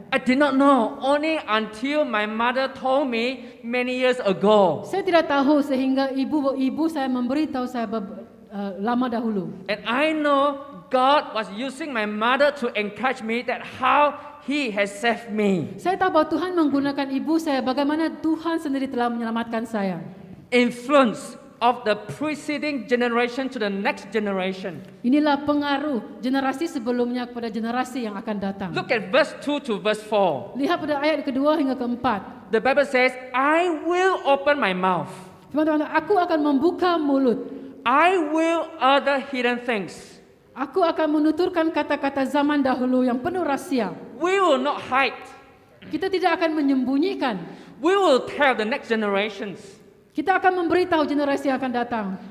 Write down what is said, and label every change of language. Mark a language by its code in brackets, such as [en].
[en] I did not know only until my mother told me many years ago. [ms] Saya tidak tahu sehingga ibu saya memberitahu saya lama dahulu. [en] And I know God was using my mother to encourage me that how He has saved me. [ms] Saya tahu bahwa Tuhan menggunakan ibu saya bagaimana Tuhan sendiri telah menyelamatkan saya. [en] Influence of the preceding generation to the next generation. [ms] Inilah pengaruh generasi sebelumnya kepada generasi yang akan datang. [en] Look at verse 2 to verse 4. [ms] Lihat pada ayat kedua hingga keempat. [en] The Bible says, I will open my mouth. [ms] Teman-teman, aku akan membuka mulut. [en] I will utter hidden things. [ms] Aku akan menuturkan kata-kata zaman dahulu yang penuh rahsia. [en] We will not hide. [ms] Kita tidak akan menyembunyikan. [en] We will tell the next generations. [ms] Kita akan memberitahu generasi yang akan datang.